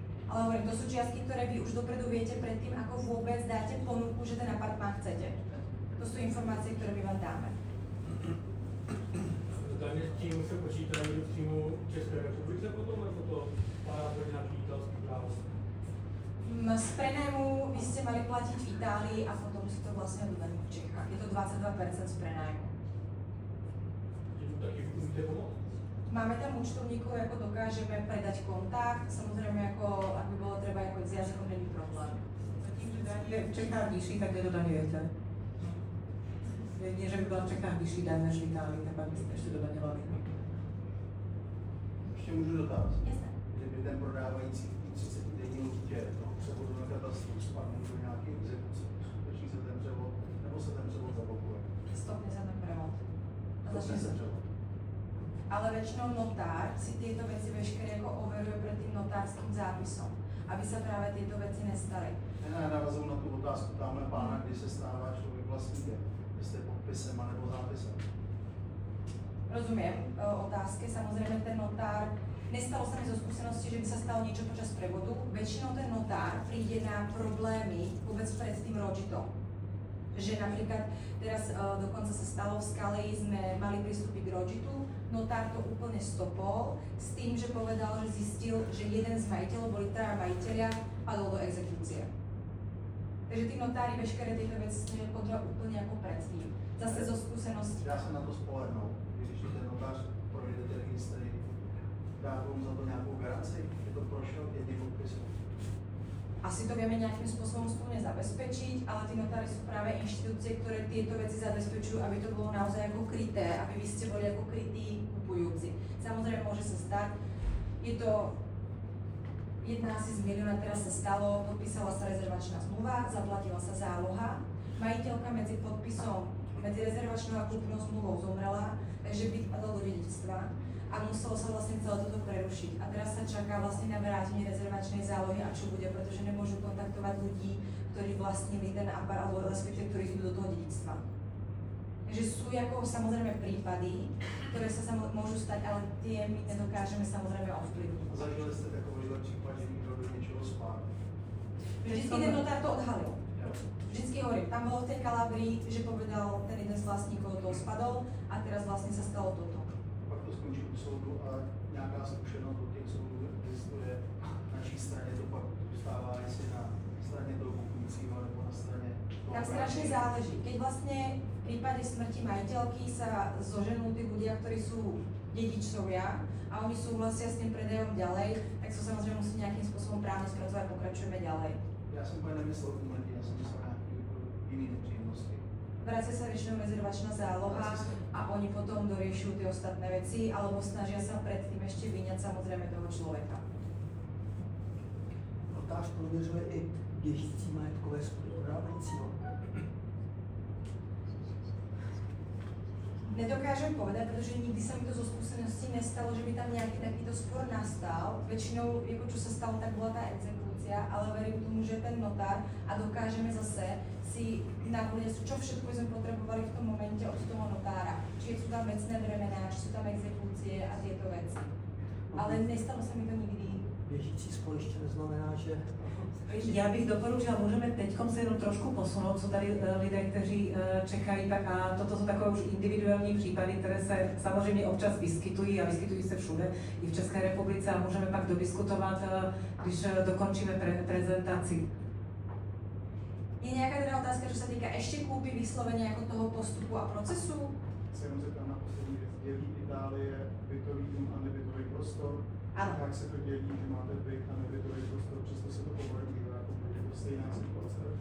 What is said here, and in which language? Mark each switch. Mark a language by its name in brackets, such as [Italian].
[Slovak] Ale hovorím, to sú čiastky, ktoré vy už dopredu viete predtým, ako vôbec dáte ponuku, že ten apartmán chcete. To sú informácie, ktoré my vám dáme. [Czech] Daně s tím se počítají přímo v České republice potom, nebo to spadá pod nějaký italský právo? [Slovak] Z prenájmu vy ste mali platiť v Itálii a potom si to vlastne dodaní v Čechách. Je to 22% z prenájmu. [Czech] tu taky můžete pomoct. [Slovak] Máme tam účtovníkov, ako dokážeme predať kontakt, samozrejme ako, ak by bolo treba, ako s jazykom není problém. [Czech] Je v Čechách nižší, tak nedodaňujete. Nie, že by byla v Čechách vyšší daň než v Itálii, tak byste ještě dodaňovali. Ještě můžu dotaz. [Slovak] Jasné. [Czech] Kdyby ten prodávající v 30-denní lhůtě toho převodu na katastru spadl do nějaké exekuce, skutečně se ten převod, nebo se ten převod zablokuje? [Slovak] Stopne sa ten prevod. A Stopne začne [Czech] se [Slovak] sa. [Czech] převod. [Slovak] Ale väčšinou notár si tieto veci veškeré ako overuje pred tým notárským zápisom, aby sa práve tieto veci nestali. [Czech] Já navazuju na tu otázku tamhle pána, kdy se stává člověk vlastníkem, jestli podpisem anebo zápisem. [Slovak] Rozumiem otázke, samozrejme ten notár, nestalo sa mi zo skúsenosti, že by sa stalo niečo počas prevodu, väčšinou ten notár príde na problémy vôbec pred tým rodžitom. Že napríklad teraz dokonca sa stalo v Skalei, sme mali prístupy k rodžitu, notár to úplne stopol s tým, že povedal, že zistil, že jeden z majiteľov, boli traja majiteľia, padol do exekúcie. Takže tí notári veškeré tieto veci snažia kontrolovať úplne ako predtým. Zase zo skúsenosti. [Czech] Dá se na to spolehnout, když ten notář projde ty registry, dá vám za to nějakou garanci, že to prošel jedným podpisem. [Slovak] Asi to vieme nejakým spôsobom spolne zabezpečiť, ale tí notári sú práve inštitúcie, ktoré tieto veci zabezpečujú, aby to bolo naozaj ako kryté, aby vy ste boli ako krytí kupujúci. Samozrejme môže sa stať, je to jedna asi z milióna, teraz sa stalo, podpísala sa rezervačná zmluva, zaplatila sa záloha, majiteľka medzi podpisom, medzi rezervačnou a kúpnou zmluvou zomrela, takže byt padol do dedičstva a muselo sa vlastne celé toto prerušiť. A teraz sa čaká vlastne na vrátenie rezervačnej zálohy a čo bude, pretože nemôžu kontaktovať ľudí, ktorí vlastnili ten apart, alebo respektíve, ktorí idú do toho dedičstva. Takže sú ako samozrejme prípady, ktoré sa môžu stať, ale tie my nedokážeme samozrejme ovplyvniť. [Czech] Zažili jste takovýhle případ, že někdo do něčeho spál? [Slovak] Vždycky ten notár to odhalil. Vždycky hovorím, tam bolo v tej Kalabrii, že povedal ten jeden z vlastníkov, to spadol a teraz vlastne sa stalo toto. [Czech] Pak to skončí u soudu a nějaká zkušenost od těch soudů existuje, na čí straně to pak zůstává, jestli na straně toho kupujícího nebo na straně toho. [Slovak] Tam strašne záleží. Keď vlastne v prípade smrti majiteľky sa zoženú tí ľudia, ktorí sú dedičovia a oni súhlasia s tým predajom ďalej, tak sa samozrejme musí nejakým spôsobom právne spracovať a pokračujeme ďalej. [Czech] Já jsem úplně nemyslel umrtí, já jsem myslel nějaký jiný nepříjemnosti. [Slovak] Vracia sa väčšinou rezervačná záloha a oni potom doriešujú tie ostatné veci alebo snažia sa predtým ešte vyňať samozrejme toho človeka. [Czech] Notář prověřuje i běžící majetkové skutky prodávajícího. [Slovak] Nedokážem povedať, pretože nikdy sa mi to zo skúsenosti nestalo, že by tam nejaký takýto spor nastal. Väčšinou, ako čo sa stalo, tak bola tá exekúcia, ale verím tomu, že ten notár a dokážeme zase si navoliť, čo všetko sme potrebovali v tom momente od toho notára. Či sú tam vecné bremená, či sú tam exekúcie a tieto veci. Ale nestalo sa mi to nikdy. [Czech] Běžící spor ještě neznamená, že... Já bych doporučila, můžeme teď se jenom trošku posunout, co tady lidé, kteří čekají, tak a toto jsou takové už individuální případy, které se samozřejmě občas vyskytují a vyskytují se všude, i v České republice a můžeme pak dodiskutovat, když dokončíme prezentaci. [Slovak] Je nejaká teda otázka, čo sa týka ešte kúpy, vyslovene ako toho postupu a procesu? [Czech] Se jenom zeptám na poslední věc. Dělí Itálie bytový dům a nebytový prostor? Ano. Jak se to dělí, že máte byt a nebytový prostor, přesto se to povolí, jako je to stejná situace?